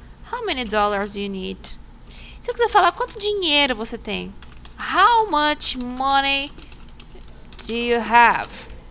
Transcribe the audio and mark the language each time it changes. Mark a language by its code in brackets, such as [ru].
[en] How many dollars do you need? [pt] Se eu quiser falar, quanto dinheiro você tem? [en] How much money do you have?